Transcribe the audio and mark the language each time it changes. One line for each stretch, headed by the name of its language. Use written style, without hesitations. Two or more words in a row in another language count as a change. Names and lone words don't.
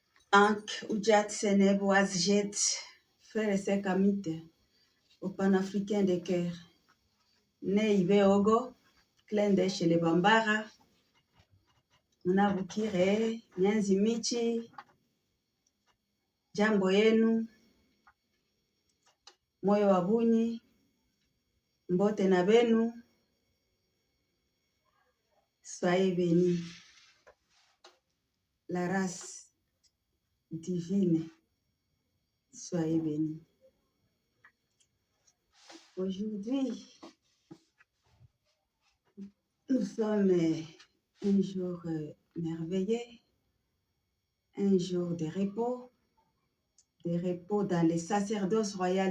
Ancient Egyptian: Ank, Oudjat, Seneb, Ouazjet,
French: frères et sœurs Kamite, au panafricain de cœur.
Mossi: Né Ibeogo,
French: Klende chez les Bambara,
Swahili: Munabukire, Nyanzi Michi, jambo yenu,
Luba-Lulua: moyo wa bunyi,
Lingala: mbote na benu,
French: soyez bénis. La race divine, soyez bénis. Aujourd'hui, nous sommes un jour merveilleux, un jour de repos dans les sacerdoces royales